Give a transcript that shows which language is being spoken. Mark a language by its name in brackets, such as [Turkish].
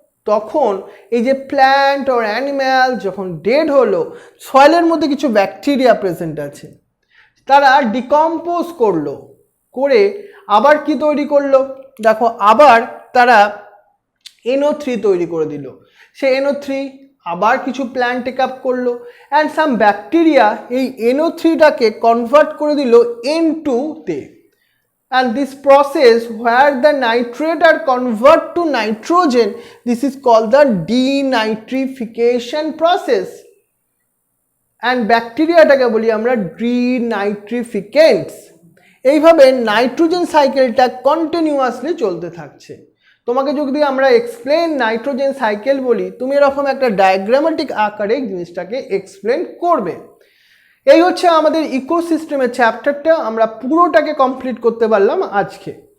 [Bangla] তখন এই যে প্ল্যান্ট আর অ্যানিম্যাল যখন ডেড হলো, সয়েলের মধ্যে কিছু ব্যাকটেরিয়া প্রেজেন্ট আছে, তারা ডিকম্পোজ করলো, করে আবার কি তৈরি করলো? দেখো আবার তারা NO3 তৈরি করে দিল। সে NO3 আবার কিছু প্ল্যান্ট টেক আপ করলো, অ্যান্ড সাম ব্যাকটেরিয়া এই NO3টাকে কনভার্ট করে দিল N2 তে। [English] and this process where the nitrate are convert to nitrogen, this is called the denitrification process, and [Bangla] ব্যাকটেরিয়াটাকে বলি আমরা ডেনাইট্রিফিকেন্টস। এইভাবে নাইট্রোজেন সাইকেলটা কন্টিনিউয়াসলি চলতে থাকছে। তোমাকে যদি আমরা এক্সপ্লেন নাইট্রোজেন সাইকেল বলি, তুমি এরকম একটা ডায়াগ্রামেটিক আকারে জিনিসটাকে এক্সপ্লেন করবে। এই হচ্ছে আমাদের ইকোসিস্টেমের চ্যাপ্টারটা, আমরা পুরোটাকে কমপ্লিট করতে পারলাম আজকে।